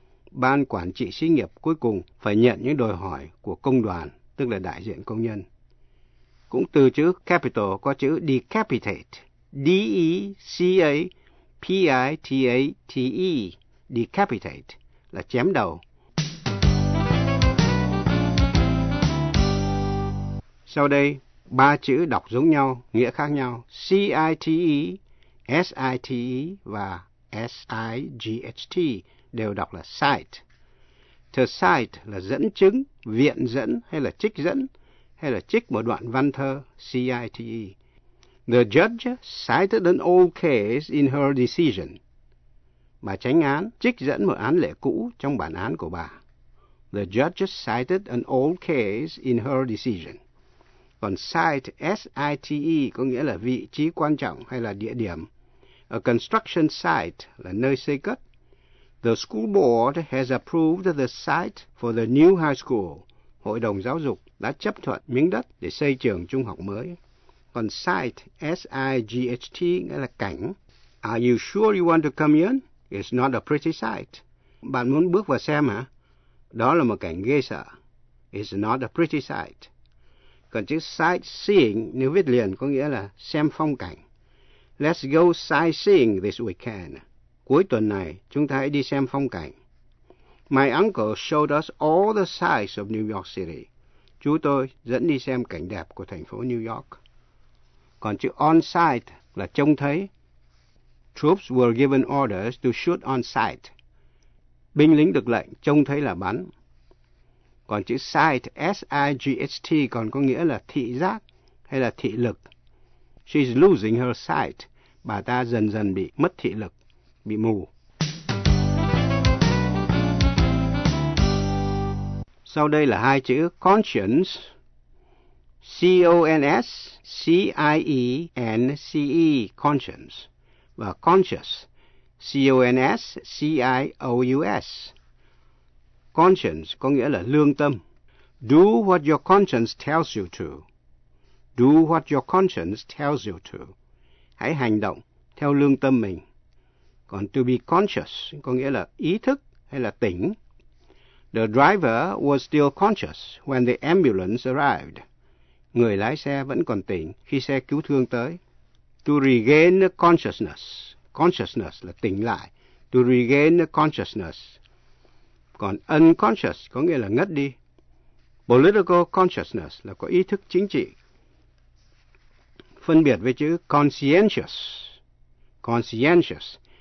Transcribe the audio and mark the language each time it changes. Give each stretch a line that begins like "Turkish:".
Vietnamese: Ban quản trị xí nghiệp cuối cùng phải nhận những đòi hỏi của công đoàn, tức là đại diện công nhân. Cũng từ chữ capital có chữ decapitate, D-E-C-A-P-I-T-A-T-E, decapitate, là chém đầu. Sau đây, ba chữ đọc giống nhau, nghĩa khác nhau, C-I-T-E, S-I-T-E và S-I-G-H-T đều đọc là cite. To cite là dẫn chứng, viện dẫn hay là trích một đoạn văn thơ, C-I-T-E.
English: The judge cited an old case in her decision.
Vietnamese: Bà chánh án trích dẫn một án lệ cũ trong bản án của bà.
English: The judge cited an old case in her decision.
Vietnamese: Còn site, S-I-T-E, có nghĩa là vị trí quan trọng hay là địa điểm. A construction site là nơi xây cất.
English: The school board has approved the site for the new high school.
Vietnamese: Hội đồng giáo dục đã chấp thuận miếng đất để xây trường trung học mới. Còn site, S-I-G-H-T, nghĩa là cảnh.
English: Are you sure you want to come in? It's not a pretty sight.
Vietnamese: Bạn muốn bước vào xem hả? Đó là một cảnh ghê sợ.
English: It's not a pretty sight.
Vietnamese: Còn chữ sightseeing, nếu viết liền, có nghĩa là xem phong cảnh.
English: Let's go sightseeing this weekend.
Vietnamese: Cuối tuần này, chúng ta hãy đi xem phong cảnh.
English: My uncle showed us all the sights of New York City.
Vietnamese: Chú tôi dẫn đi xem cảnh đẹp của thành phố New York. Còn chữ on sight là trông thấy.
English: Troops were given orders to shoot on sight.
Vietnamese: Binh lính được lệnh trông thấy là bắn. Còn chữ sight, S-I-G-H-T, còn có nghĩa là thị giác hay là thị lực.
English: She's losing her sight.
Vietnamese: Bà ta dần dần bị mất thị lực, bị mù. Sau đây là hai chữ conscience.
English: C-O-N-S-C-I-E-N-C-E, conscience.
Vietnamese: Và conscious, C-O-N-S-C-I-O-U-S. Conscience có nghĩa là lương tâm.
English: Do what your conscience tells you to. Do what your conscience tells you to.
Vietnamese: Hãy hành động theo lương tâm mình. Còn to be conscious có nghĩa là ý thức hay là tỉnh.
English: The driver was still conscious when the ambulance arrived.
Vietnamese: Người lái xe vẫn còn tỉnh khi xe cứu thương tới.
English: To regain consciousness.
Vietnamese: Consciousness là tỉnh lại.
English: To regain consciousness.
Vietnamese: Còn unconscious có nghĩa là ngất đi. Political consciousness là có ý thức chính trị. Phân biệt với chữ conscientious. Conscientious.